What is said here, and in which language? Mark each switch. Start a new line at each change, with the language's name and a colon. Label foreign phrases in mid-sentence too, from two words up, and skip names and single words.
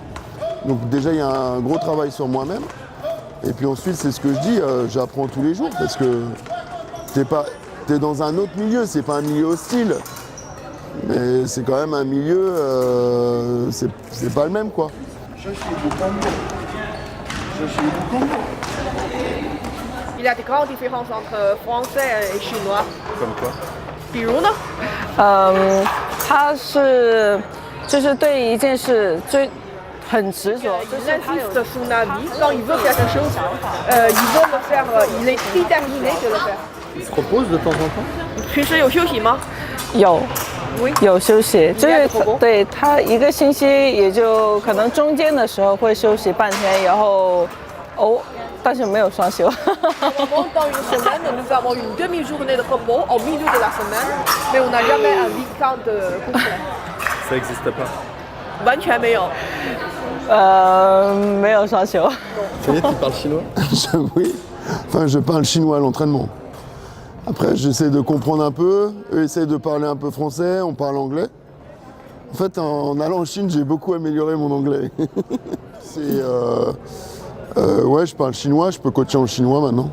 French: Donc déjà, il y a un gros travail sur moi-même. Et puis ensuite, c'est ce que je dis, j'apprends tous les jours parce que t'es dans un autre milieu, c'est pas un milieu hostile. Mais c'est quand même un milieu, c'est pas le même quoi. Il y a des grandes différences entre français et chinois. Comme quoi?
Chinese: 比如呢？他是就是对一件事很执着，
French: Il insiste sur la vie. Quand il veut faire quelque chose, il veut le faire. Il est déterminé de le faire. Il se repose de temps en temps?
Chinese: 平时有休息吗？有休息，就是对他1个星期也就可能中间的时候会休息半天，然后但是没有双休。
French: Dans une semaine, nous avons une demi-journée de repos au milieu de la semaine, mais on n'a jamais un week-end complet. Ça n'existe pas.
Chinese: 完全没有。没有双休。
French: Ça y est, tu parles chinois? Oui, enfin je parle chinois à l'entraînement. Après j'essaie de comprendre un peu, eux essayent de parler un peu français, on parle anglais. En fait en allant en Chine j'ai beaucoup amélioré mon anglais. Ouais, je parle chinois, je peux coacher en chinois maintenant.